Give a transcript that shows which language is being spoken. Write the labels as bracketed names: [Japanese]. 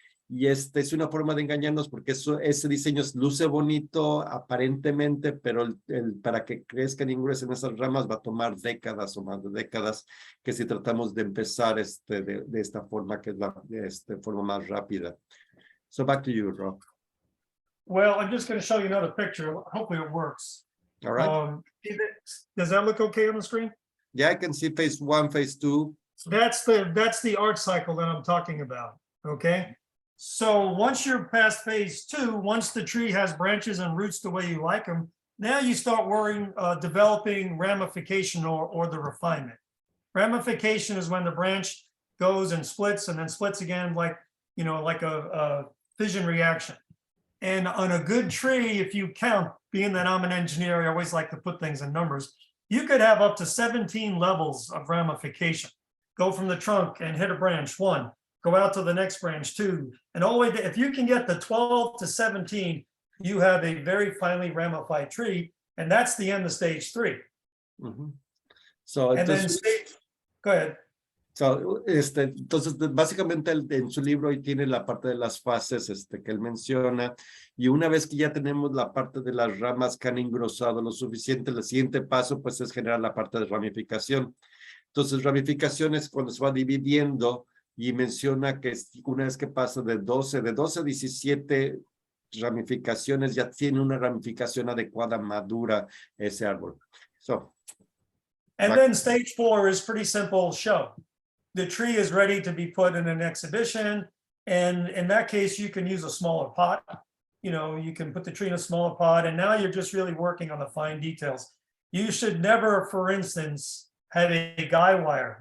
[Spanish] Y es una forma de engañarnos, porque ese diseño luce bonito aparentemente, pero para que crezcan y gruesen esas ramas va a tomar décadas o más de décadas, que si tratamos de empezar de esta forma, que es la forma más rápida. [English] So back to you, Rob. Well, I'm just going to show you another picture. Hopefully it works. All right. Does that look okay on the screen? Yeah, I can see phase one, phase two. That's the art cycle that I'm talking about. Okay. So once you're past phase two, once the tree has branches and roots the way you like them, now you start developing ramification or the refinement. Ramification is when the branch goes and splits and then splits again, like a fission reaction. And on a good tree, if you count, being that I'm an engineer, I always like to put things in numbers. You could have up to 17 levels of ramification. Go from the trunk and hit a branch, 1. Go out to the next branch, 2, and all the way if you can get the 12 to 17, you have a very finely ramified tree, and that's the end of stage 3. Mm-hmm. So and then go ahead. [Spanish] So, entonces, básicamente en su libro ahí tiene la parte de las fases que él menciona, y una vez que ya tenemos la parte de las ramas que han engrosado lo suficiente, el siguiente paso pues es generar la parte de ramificación. Entonces, ramificación es cuando se va dividiendo, y menciona que una vez que pasa de 12 a 17 ramificaciones, ya tiene una ramificación adecuada, madura ese árbol. [English] And then stage 4 is pretty simple show. The tree is ready to be put in an exhibition, and in that case, you can use a smaller pot. You can put the tree in a smaller pot, and now you're just really working on the fine details. you should never, for instance, have a guy wire.